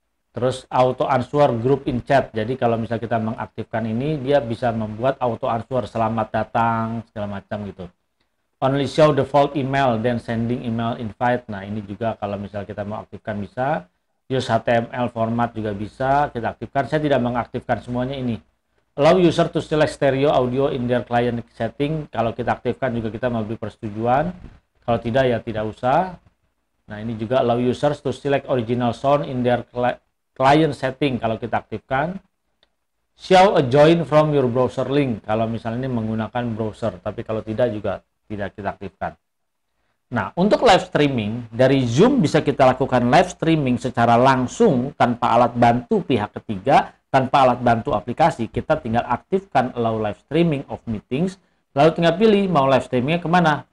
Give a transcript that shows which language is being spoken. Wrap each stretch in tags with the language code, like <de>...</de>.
<id>Terus</id> <en>auto answer group in chat,</en> <id>jadi kalau misalnya kita mengaktifkan ini, dia bisa membuat auto answer, selamat datang, segala macam gitu.</id> <en>Only show default email, then sending email invite.</en> <id>Nah, ini juga kalau misalnya kita mau aktifkan bisa.</id> <en>Use HTML format</en> <id>juga bisa kita aktifkan. Saya tidak mengaktifkan semuanya ini.</id> <en>Allow user to select stereo audio in their client setting.</en> <id>Kalau kita aktifkan juga kita memberi persetujuan. Kalau tidak ya tidak usah. Nah, ini juga</id> <en>allow users to select original sound in their client setting.</en> <id>Kalau kita aktifkan.</id> <en>Show a join from your browser link.</en> <id>Kalau misalnya ini menggunakan browser. Tapi kalau tidak juga tidak kita aktifkan. Nah, untuk live streaming, dari Zoom bisa kita lakukan live streaming secara langsung tanpa alat bantu pihak ketiga, tanpa alat bantu aplikasi. Kita tinggal aktifkan</id> <en>allow live streaming of meetings,</en> <id>lalu tinggal pilih mau live streamingnya kemana?</id>